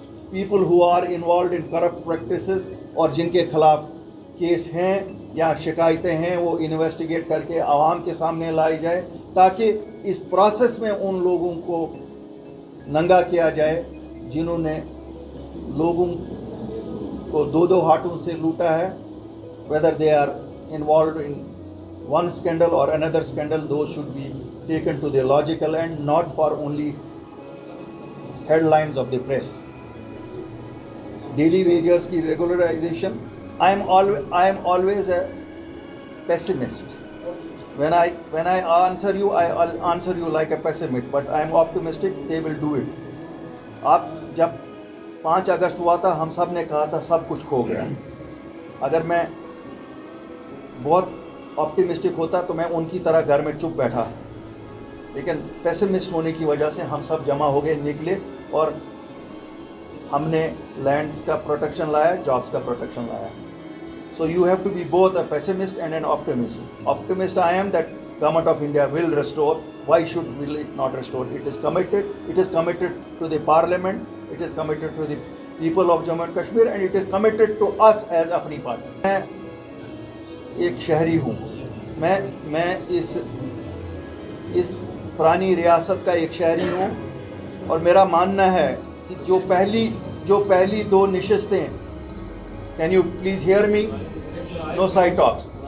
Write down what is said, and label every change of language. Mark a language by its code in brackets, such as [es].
[en] people who are involved in corrupt practices [ur] اور جن کے خلاف کیس ہیں یا شکایتیں ہیں, وہ انویسٹیگیٹ کر کے عوام کے سامنے لائی جائے, تاکہ اس پروسیس میں ان لوگوں کو ننگا کیا جائے جنہوں نے لوگوں کو دو ہاتھوں سے لوٹا ہے. [en] whether they are involved in one scandal or another scandal, those should be taken to the logical end, not for only headlines of the press. Daily wages ki regularization, I am always a pessimist. When I answer you, I'll answer you like a pessimist, but I am optimistic they will do it. [ur] آپ جب 5 اگست ہوا تھا, ہم سب نے کہا تھا سب کچھ کھو گیا. اگر میں بہت آپٹیمسٹک ہوتا تو میں ان کی طرح گھر میں چپ بیٹھا, لیکن پیسمسٹ ہونے کی وجہ سے ہم سب جمع ہو گئے, نکلے, اور ہم نے لینڈز کا پروٹیکشن لایا, جابس کا پروٹیکشن لایا. [en] So you have to be both a pessimist and an optimist. Optimist I am that government of India will restore. Why should will it not restore? It is committed to the parliament, it is committed to the people of Jammu and Kashmir, and it is committed to us as Apni Party. [ur] میں ایک شہری ہوں, میں اس پرانی ریاست کا ایک شہری ہوں, اور میرا ماننا ہے کہ جو پہلی 2 نشستیں, [en] can you please hear me, no side talks,